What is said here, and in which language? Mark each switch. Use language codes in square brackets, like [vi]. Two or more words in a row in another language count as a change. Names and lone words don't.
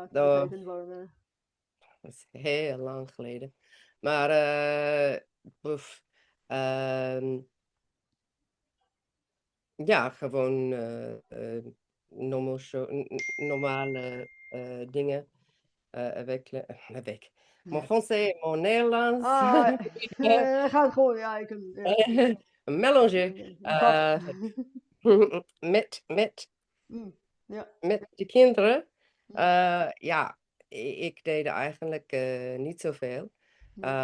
[nl] Dat activiteiten waren? is heel lang geleden. Maar poef, ehm, ja, gewoon normale dingen. [fr] Avec mon français et mon néerlands. [nl] Ah, gaat gewoon, ja, ik kan, ja. [fr] Mélanger. [nl] Een grap. Met Mm, ja. met de kinderen. Mm, Ja, ik deed eigenlijk niet zoveel. mm,